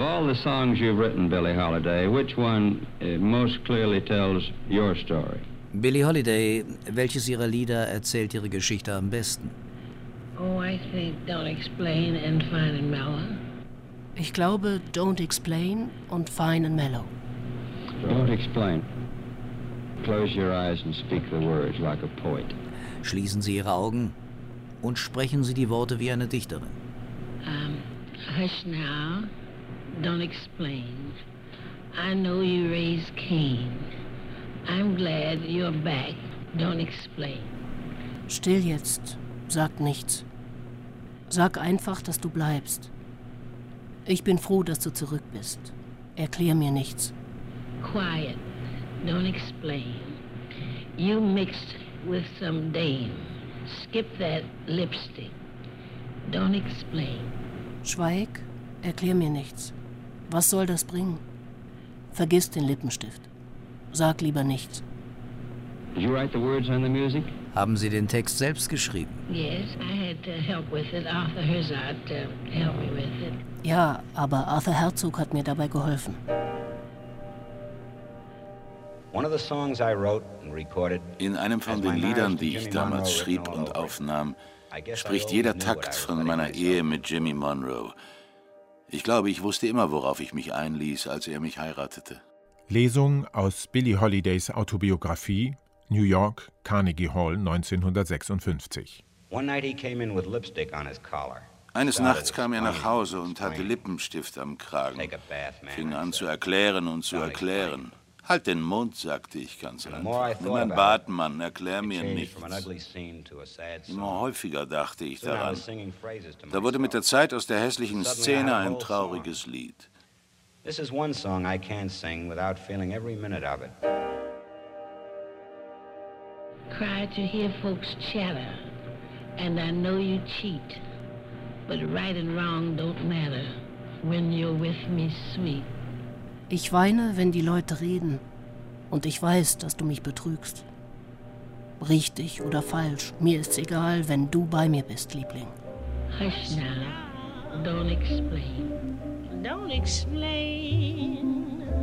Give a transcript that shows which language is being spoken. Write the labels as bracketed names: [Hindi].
[English] The songs you've written, Billie Holiday, which one most clearly tells your story? [German] Billie Holiday, welches Ihrer Lieder erzählt Ihre Geschichte am besten? [English] Oh, I think Don't Explain and Fine and Mellow. [German] Ich glaube Don't Explain und Fine and Mellow. [English] Don't Explain. Close your eyes and speak the words like a poet. [German] Schließen Sie Ihre Augen und sprechen Sie die Worte wie eine Dichterin. [English] Hush now. Don't explain. I know you raised Cain. I'm glad you're back. Don't explain. [German] Still jetzt. Sag nichts. Sag einfach, dass du bleibst. Ich bin froh, dass du zurück bist. Erklär mir nichts. [English] Quiet. Don't explain. You mixed with some dame. Skip that lipstick. Don't explain. [German] Schweig. Erklär mir nichts. Was soll das bringen? Vergiss den Lippenstift. Sag lieber nichts. [English] Did you write the words on the music? [German] Haben Sie den Text selbst geschrieben? [English] Yes, I had to help with it. Arthur Herzog helped me with it. [German] Ja, aber Arthur Herzog hat mir dabei geholfen. [English] One of the songs I wrote and recorded. [German] In einem von den Liedern, die ich damals schrieb und aufnahm, spricht jeder Takt von meiner Ehe mit Jimmy Monroe. Ich glaube, ich wusste immer, worauf ich mich einließ, als er mich heiratete. Lesung aus Billie Holidays Autobiografie, New York, Carnegie Hall, 1956. One night he came in with lipstick on his collar. Eines Nachts kam er nach Hause und hatte Lippenstift am Kragen. Fing an zu erklären und zu erklären. Halt den Mund, sagte ich ganz einfach. Nimm ein Bad, Mann, erklär mir nichts. Immer häufiger dachte ich daran. Da wurde mit der Zeit aus der hässlichen Szene ein trauriges Lied. [English] This is one song I can't sing without feeling every minute of it. Cry to hear folks chatter, and I know you cheat. But right and wrong don't matter when you're with me, sweet. [German] Ich weine, wenn die Leute reden, und ich weiß, dass du mich betrügst. Richtig oder falsch, mir ist's egal, wenn du bei mir bist, Liebling. [English] Hush now, don't explain. Don't explain.